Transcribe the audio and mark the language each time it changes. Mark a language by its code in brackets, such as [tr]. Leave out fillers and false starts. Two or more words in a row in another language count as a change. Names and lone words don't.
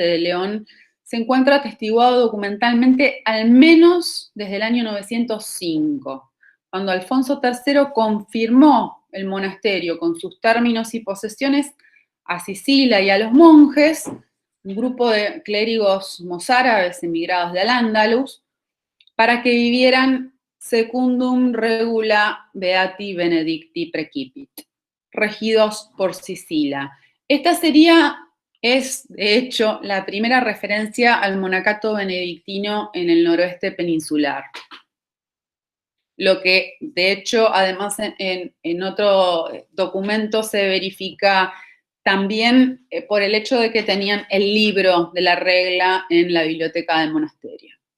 [es] de León, se encuentra atestiguado documentalmente al menos desde el año 905, cuando Alfonso III confirmó el monasterio con sus términos y posesiones a Sisila y a los monjes, un grupo de clérigos mozárabes emigrados de Al-Ándalus, para que vivieran [la] secundum regula beati benedicti precipit, [es] regidos por Sisila. Esta es de hecho la primera referencia al monacato benedictino en el noroeste peninsular. Lo que de hecho, además, en otro documento se verifica también por el hecho de que tenían el libro de la regla en la biblioteca del monasterio.